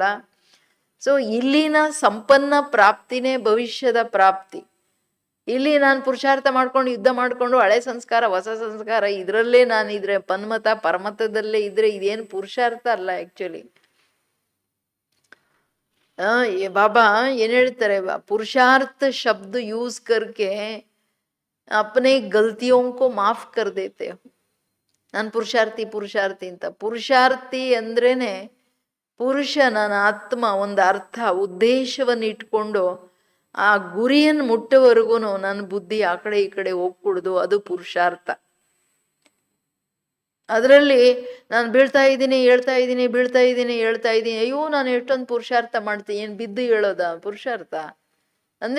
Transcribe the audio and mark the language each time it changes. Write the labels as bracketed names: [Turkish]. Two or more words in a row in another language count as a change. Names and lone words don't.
[Kannada] ಸೊ ಇಲ್ಲಿನ ಸಂಪನ್ನ ಪ್ರಾಪ್ತಿನೇ ಭವಿಷ್ಯದ ಪ್ರಾಪ್ತಿ. ಇಲ್ಲಿ ನಾನು ಪುರುಷಾರ್ಥ ಮಾಡ್ಕೊಂಡು ಯುದ್ಧ ಮಾಡಿಕೊಂಡು ಹಳೆ ಸಂಸ್ಕಾರ ಹೊಸ ಸಂಸ್ಕಾರ ಇದರಲ್ಲೇ ನಾನಿದ್ರೆ, ಪನ್ಮತ ಪರಮತದಲ್ಲೇ ಇದ್ರೆ ಇದೇನು ಪುರುಷಾರ್ಥ ಅಲ್ಲ ಆ್ಯಕ್ಚುಲಿ. बाबा ಏನ್ ಹೇಳ್ತಾರೆ, [Hindi] पुरुषार्थ शब्द यूज करके अपने गलतियों को माफ कर देते हो. [Kannada] ನಾನು ಪುರುಷಾರ್ಥಿ ಅಂತ. ಪುರುಷಾರ್ಥಿ ಅಂದ್ರೇನೆ ಪುರುಷ, ನನ್ನ ಆತ್ಮ ಒಂದು ಅರ್ಥ ಉದ್ದೇಶವನ್ನು ಇಟ್ಕೊಂಡು ಆ ಗುರಿಯನ್ನು ಮುಟ್ಟುವರೆಗೂ ನನ್ನ ಬುದ್ಧಿ ಆ ಕಡೆ ಈ ಕಡೆ ಹೋಗ್ಕೊಡುದು, ಅದು ಪುರುಷಾರ್ಥ. ಅದರಲ್ಲಿ ನಾನು ಬೀಳ್ತಾ ಇದ್ದೀನಿ, ಹೇಳ್ತಾ ಇದ್ದೀನಿ, ಬೀಳ್ತಾ ಇದ್ದೀನಿ, ಹೇಳ್ತಾ ಇದ್ದೀನಿ, ಅಯ್ಯೋ ನಾನು ಎಷ್ಟೊಂದು ಪುರುಷಾರ್ಥ ಮಾಡ್ತೀನಿ, ಏನು ಬಿದ್ದು ಹೇಳೋದ ಪುರುಷಾರ್ಥ ಅಂದ್ರೆ?